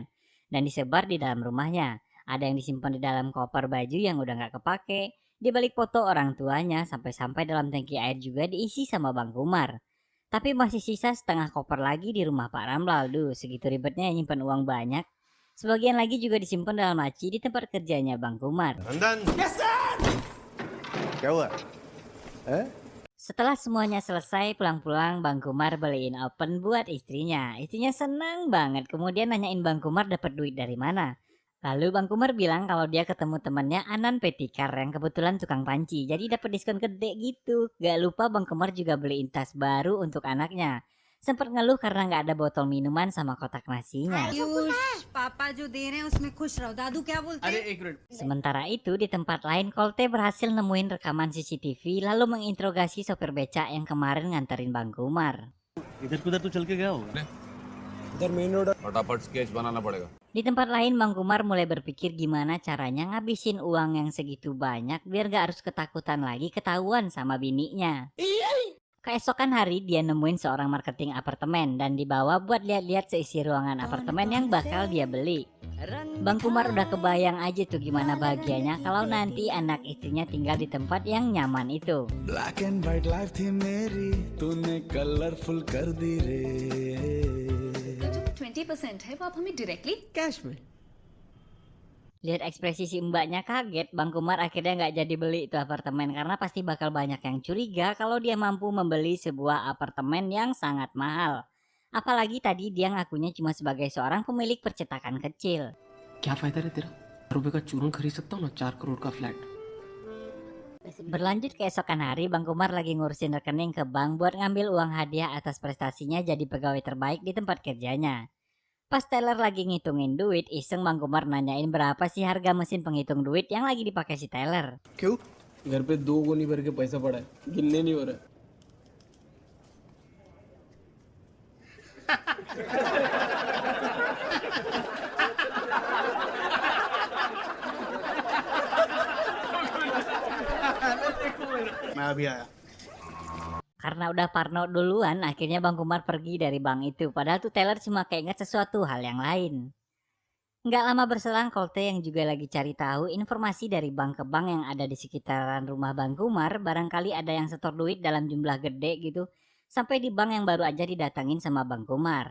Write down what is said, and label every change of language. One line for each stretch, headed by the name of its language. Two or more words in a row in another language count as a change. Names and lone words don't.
Indonesian: Dan disebar di dalam rumahnya. Ada yang disimpan di dalam koper baju yang udah nggak kepake, di balik foto orang tuanya, sampai-sampai dalam tangki air juga diisi sama Bang Kumar. Tapi masih sisa setengah koper lagi di rumah Pak Ramlal. Duh, segitu ribetnya nyimpan uang banyak. Sebagian lagi juga disimpan dalam laci di tempat kerjanya Bang Kumar.
Hindi: क्या हुआ
Indonesian: Setelah semuanya selesai, pulang-pulang Bang Kumar beliin open buat istrinya. Istrinya senang banget, kemudian nanyain Bang Kumar dapat duit dari mana. Lalu Bang Kumar bilang kalau dia ketemu temannya Anan Petikar yang kebetulan tukang panci, jadi dapat diskon gede gitu. Gak lupa Bang Kumar juga beliin tas baru untuk anaknya. Sempat ngeluh karena nggak ada botol minuman sama kotak nasinya.
Hindi: पापा जो दे रहे हैं उसमें खुश रहो दादू क्या बोलते हैं एक मिनट
Indonesian: Sementara itu di tempat lain Kolte berhasil nemuin rekaman CCTV lalu menginterogasi sopir becak yang kemarin nganterin Bang Kumar.
Hindi: इधर कुधर तो चल के गया होगा फटाफट स्केच बनाना पड़ेगा
Indonesian: Di tempat lain Bang Kumar mulai berpikir gimana caranya ngabisin uang yang segitu banyak biar gak harus ketakutan lagi ketahuan sama bininya. Keesokan hari dia nemuin seorang marketing apartemen dan dibawa buat lihat-lihat seisi ruangan apartemen yang bakal dia beli. Bang Kumar udah kebayang aja tuh gimana bahagianya kalau nanti anak istrinya tinggal di tempat yang nyaman itu.
English: black and white life
Hindi: थी मेरी तूने कलरफुल कर दी रे 20% है वो आप हमें डायरेक्टली कैश में
Indonesian: Lihat ekspresi si mbaknya kaget, Bang Kumar akhirnya nggak jadi beli itu apartemen karena pasti bakal banyak yang curiga kalau dia mampu membeli sebuah apartemen yang sangat mahal. Apalagi tadi dia ngakunya cuma sebagai seorang pemilik percetakan kecil.
Hindi: क्या फायदा रे तेरा रुपए का चूरन खरीद सकता हूँ ना 4 करोड़ का फ्लैट
Indonesian: Berlanjut keesokan hari, Bang Kumar lagi ngurusin rekening ke bank buat ngambil uang hadiah atas prestasinya jadi pegawai terbaik di tempat kerjanya. Pas teller lagi ngitungin duit, iseng Bang Kumar nanyain berapa sih harga mesin penghitung duit yang lagi dipakai si teller.
Hindi: क्यों घर पे 2 गोनी भर के पैसा पड़ा है गिनने नहीं हो रहा है मैं अभी आया
Indonesian: Karena udah parno duluan, akhirnya Bang Kumar pergi dari bank itu. Padahal tuh teller cuma keinget sesuatu hal yang lain. Nggak lama berselang, Kolte yang juga lagi cari tahu informasi dari bank ke bank yang ada di sekitaran rumah Bang Kumar. Barangkali ada yang setor duit dalam jumlah gede gitu. Sampai di bank yang baru aja didatangin sama Bang Kumar.